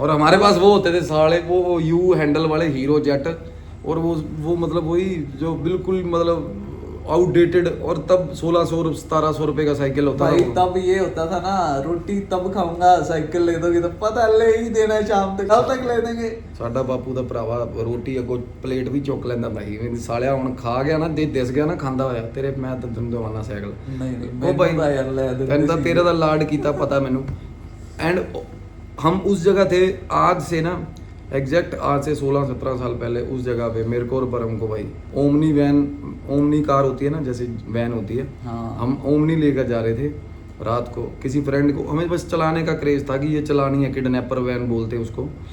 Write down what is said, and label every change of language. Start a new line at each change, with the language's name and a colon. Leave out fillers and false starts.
Hindi: और हमारे पास वो होते थे साले वो यू हैंडल वाले हीरो जेट, और वो मतलब वही जो बिल्कुल मतलब आउटडेटेड। और तब 1600-1700 रुपए का साइकिल होता भाई था। तब ये होता था ना, रोटी तब खाऊंगा साइकिल ले दोगे तो पता ले ही देना है, शाम तक कब तक ले देंगे।
Punjabi: ਸਾਡਾ ਬਾਪੂ ਦਾ ਭਰਾਵਾ ਰੋਟੀ ਅੱਗੋਂ ਪਲੇਟ ਵੀ ਚੁੱਕ ਲੈਂਦਾ ਭਾਈ। ਸਾਲਿਆ ਹੁਣ ਖਾ ਗਿਆ ਨਾ, ਦਿਸ ਗਿਆ ਨਾ ਖਾਂਦਾ ਹੋਇਆ ਤੇਰੇ, ਮੈਂ ਤਾਂ ਤੈਨੂੰ ਦਵਾਨਾ ਸਾਈਕਲ।
Hindi: नहीं
Punjabi: ਉਹ ਭਾਈ
Hindi: भाई यार ले देते
Punjabi: ਤੈਨੂੰ ਤਾਂ सी। ਤੇਰੇ ਦਾ ਲਾਡ ਕੀਤਾ पता मैनू।
Hindi: एंड हम उस जगह थे आज से ना एग्जैक्ट आज से 16-17 साल पहले उस जगह पे मेरे को और परम को भाई ओमनी कार होती है ना, जैसे वैन होती है, हाँ। हम ओमनी लेकर जा रहे थे रात को किसी फ्रेंड को। हमें बस चलाने का क्रेज था कि ये चलानी है, किडनैपर वैन बोलते हैं उसको।